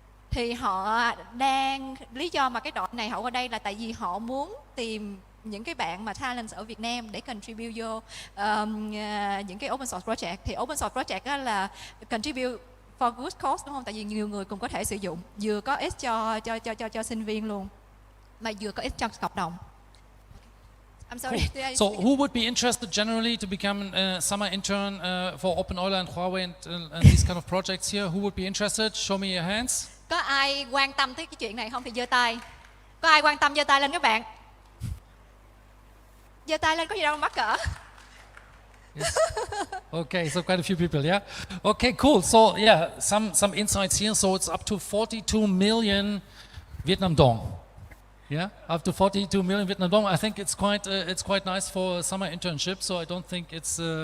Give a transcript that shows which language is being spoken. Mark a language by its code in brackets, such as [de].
[vi] Thì họ đang, lý do mà cái đội này họ ở đây là tại vì họ muốn tìm những cái bạn mà talent ở Việt Nam để contribute vô những cái open source project. Thì open source project đó là [en] contribute for good cause, [vi] đúng không? Tại vì nhiều người cùng có thể sử dụng, vừa có ích cho sinh viên luôn, mà vừa có ích cho cộng đồng. [en] I'm sorry. Cool. So who would be interested generally to become a summer intern for openEuler and Huawei and these kind of projects here? Who would be interested? Show me your hands. [vi] Có ai quan tâm tới cái chuyện này không thì giơ tay. Có ai quan tâm giơ tay lên các bạn. Giơ tay lên, có gì đâu mắc cỡ. [en] Yes. Okay, so quite a few people, yeah? Okay, cool. So yeah, some insights here. So it's up to 42 million Vietnam dong. Yeah, up to 42 million Vietnam dong. I think it's quite nice for a summer internship. So I don't think it's